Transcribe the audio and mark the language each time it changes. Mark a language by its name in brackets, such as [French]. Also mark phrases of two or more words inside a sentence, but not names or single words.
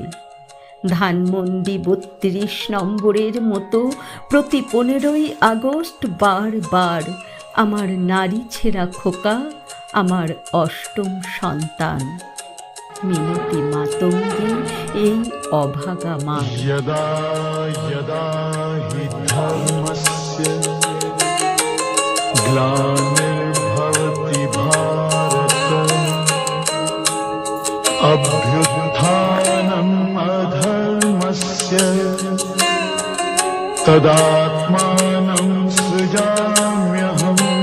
[Bangla] ধানমন্ডি 32 নম্বরের মতো প্রতি 15ই আগস্ট বারবার আমার নারী ছেঁড়া খোকা, আমার অষ্টম সন্তান। মিনতি মাতঙ্গী এই অভাগা মা। [Sanskrit] यदा यदा हि धर्मस्य ग्लानिर्भवति भारत, अभ्युत्थानम् अधर्मस्य तदात्मानं सृजाम्यहम्।